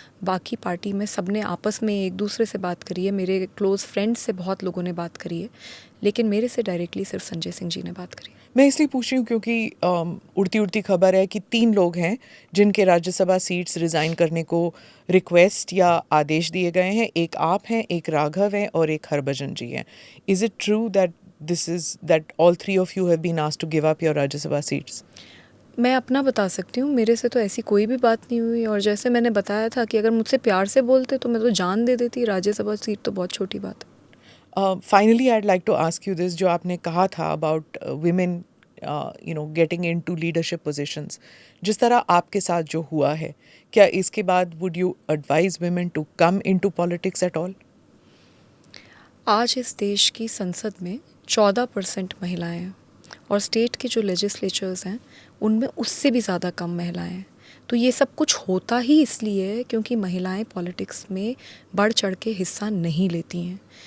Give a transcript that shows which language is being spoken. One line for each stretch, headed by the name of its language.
Hindi: बाकी पार्टी में सब ने आपस में एक दूसरे से बात करी है, मेरे क्लोज़ फ्रेंड्स से बहुत लोगों ने बात करी है, लेकिन मेरे से डायरेक्टली सिर्फ संजय सिंह जी ने बात करी है। मैं इसलिए पूछ रही हूँ क्योंकि उड़ती उड़ती खबर है कि 3 लोग हैं जिनके राज्यसभा सीट्स रिज़ाइन करने को रिक्वेस्ट या आदेश दिए गए हैं। एक आप हैं, एक राघव हैं और एक हरभजन जी हैं।
English: Is it true that all 3 of you have been asked to give up your Rajya Sabha seats?
Hindi: मैं अपना बता सकती हूँ, मेरे से तो ऐसी कोई भी बात नहीं हुई। और जैसे मैंने बताया था कि अगर मुझसे प्यार से बोलते तो मैं तो जान दे देती। राज्यसभा सीट तो बहुत छोटी बात है।
English: Finally, I'd like to ask you this,
Hindi: जो आपने कहा था
English: about women getting into leadership positions,
Hindi: जिस तरह आपके साथ जो हुआ है, क्या इसके बाद
English: would you advise women to come into politics at all?
Hindi: आज इस देश की संसद में 14% महिलाएं हैं और स्टेट के जो लेजिस्लेचर्स हैं उनमें उससे भी ज़्यादा कम महिलाएं हैं। तो ये सब कुछ होता ही इसलिए है क्योंकि महिलाएं पॉलिटिक्स में बढ़ चढ़ के हिस्सा नहीं लेती हैं।